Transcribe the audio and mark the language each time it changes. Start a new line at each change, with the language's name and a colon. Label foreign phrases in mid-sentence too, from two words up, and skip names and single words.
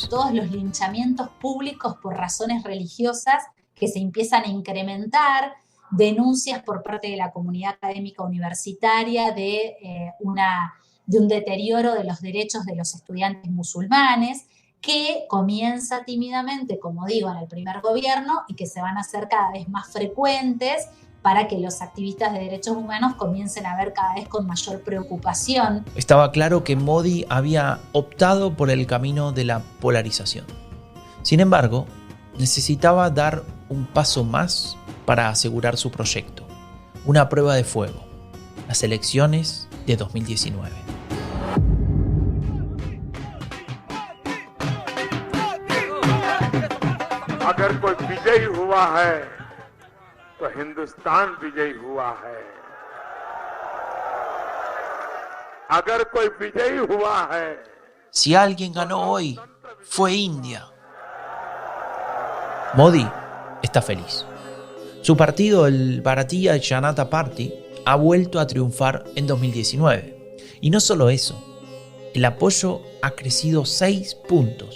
Spanish: Todos los linchamientos públicos por razones religiosas que se empiezan a incrementar, denuncias por parte de la comunidad académica universitaria de un deterioro de los derechos de los estudiantes musulmanes, que comienza tímidamente, como digo, en el primer gobierno y que se van a hacer cada vez más frecuentes para que los activistas de derechos humanos comiencen a ver cada vez con mayor preocupación. Estaba claro que Modi había optado por el camino de la polarización. Sin embargo, necesitaba dar un paso más para asegurar su proyecto, una prueba de fuego, las elecciones de 2019.
Hindi: अगर कोई विजयी हुआ है तो हिंदुस्तान विजयी हुआ है। अगर कोई विजयी हुआ है,
Spanish: Si alguien ganó hoy, fue India. Modi está feliz. Su partido, el Bharatiya Janata Party, ha vuelto a triunfar en 2019. Y no solo eso, el apoyo ha crecido 6 puntos.